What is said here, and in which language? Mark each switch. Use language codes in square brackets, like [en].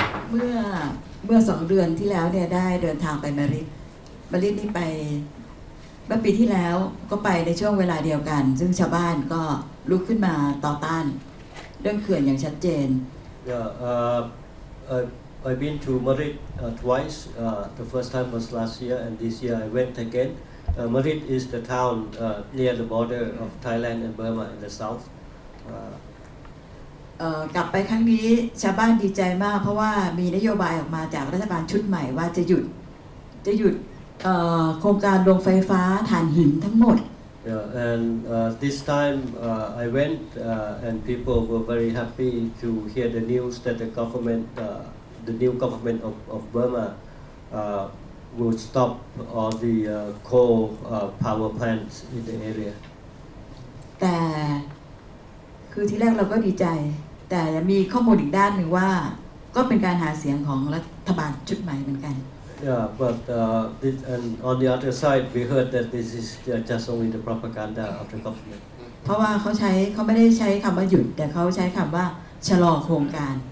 [th] เมื่อ2 เดือนที่แล้วเนี่ยได้เดินทางไปมาริดนี่ไปเมื่อปีที่แล้วก็ไปในช่วงเวลาเดียวกัน ซึ่งชาวบ้านก็ลุกขึ้นมาต่อต้านเรื่องเขื่อนอย่างชัดเจน [en] Yeah, I've been to Marit twice. The first time was last year, and this year I went again. Marit is the town near the border of Thailand and Burma in the south. [th] กลับไปครั้งนี้ชาวบ้านดีใจมากเพราะว่ามีนโยบายออกมาจากรัฐบาลชุดใหม่ว่าจะหยุดโครงการโรงไฟฟ้าถ่านหินทั้งหมด [en] Yeah, and this time I went, and people were very happy to hear the news that the new government of Burma will stop all the coal power plants in the area. [th] แต่คือที่แรกเราก็ดีใจ แต่มีข้อมูลอีกด้านหนึ่งว่าก็เป็นการหาเสียงของรัฐบาลชุดใหม่เหมือนกัน [en] Yeah, but and on the other side, we heard that this is just only the propaganda of the government. [th] เพราะว่าเขาไม่ได้ใช้คำว่าหยุดแต่เขาใช้คำว่าชะลอโครงการ